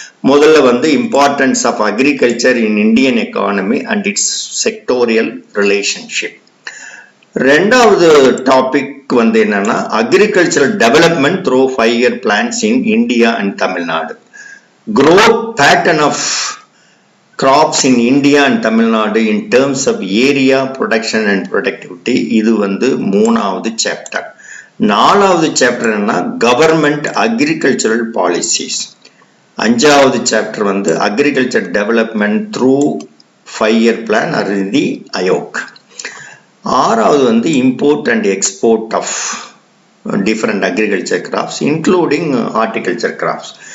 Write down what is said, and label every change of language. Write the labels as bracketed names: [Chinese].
[English] முதல்ல வந்து importance of agriculture in Indian economy and it's sectoral relationship. [Tamil] ரெண்டாவது topic வந்து என்னன்னா [English] Agricultural development through 5-year plans in India and Tamil Nadu. growth pattern of crops in India and Tamil Nadu in terms of area, production and productivity. [Tamil] இது வந்து மூணாவது chapter. நாலாவது chapter என்ன, government agricultural policies. அஞ்சாவது chapter வந்து [English] Agriculture development through 5-year plan or the Aayog. [Tamil] ஆறாவது வந்து [English] Import and export of different agriculture crops including horticulture crops.